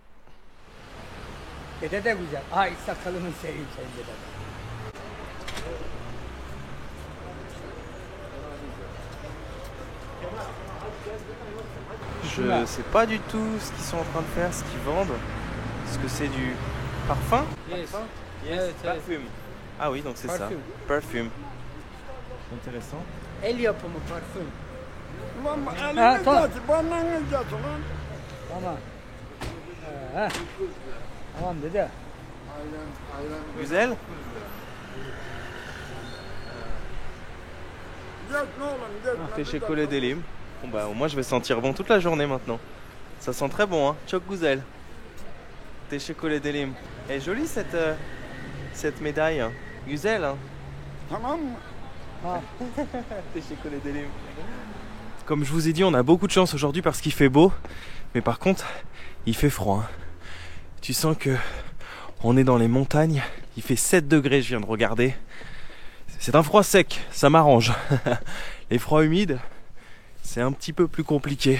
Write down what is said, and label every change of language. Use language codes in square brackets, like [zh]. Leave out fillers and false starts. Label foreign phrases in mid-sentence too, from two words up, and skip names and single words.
[fr] Je ne sais pas du tout ce qu'ils sont en train de faire, ce qu'ils vendent. Est-ce que c'est du parfum? [en] Yes, perfume. [fr] Ah oui, donc c'est ça. Perfume. Intéressant. [tr] El yapımı parfüm. Tamam. Tamam dede. Güzel. Teşekkür ederim. [fr] Bon bah au moins je vais sentir bon toute la journée maintenant. Ça sent très bon [tr] Çok güzel. Teşekkür ederim. [fr] Elle est jolie cette médaille. [tr] Güzel Tamam. Teşekkür ederim. [fr] Comme je vous ai dit, on a beaucoup de chance aujourd'hui parce qu'il fait beau, mais par contre, il fait froid. Tu sens que on est dans les montagnes, il fait 7 degrés, je viens de regarder. C'est un froid sec, ça m'arrange. Les froids humides, c'est un petit peu plus compliqué.